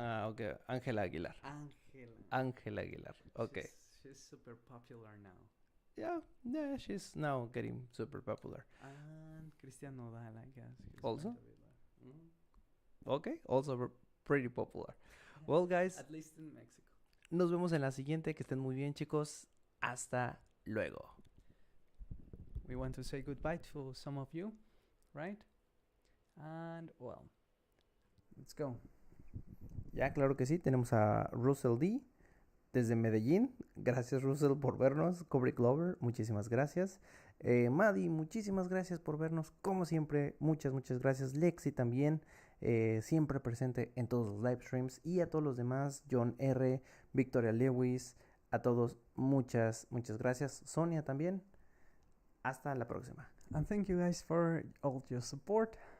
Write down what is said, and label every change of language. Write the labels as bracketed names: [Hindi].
[English] Okay, Ángela Aguilar. Ángela Aguilar. Okay. She's super popular now. Yeah, she's now getting super popular. And Cristian Nodal, I guess. Also? Okay, also pretty popular. Well, guys, At least in Mexico. [Spanish] nos vemos en la siguiente. Que estén muy bien, chicos. Hasta luego. [English] We want to say goodbye to some of you, right? And well, let's go. [Spanish] Ya, claro que sí. Tenemos a Russell D. desde Medellín. Gracias, Russell, por vernos. Kubrick Glover, muchísimas gracias. Maddie, muchísimas gracias por vernos. Como siempre, muchas gracias. Lexi también, siempre presente en todos los live streams. Y a todos los demás, John R., Victoria Lewis, a todos, muchas gracias. Sonia también. Hasta la próxima. [English] And thank you guys for all your support.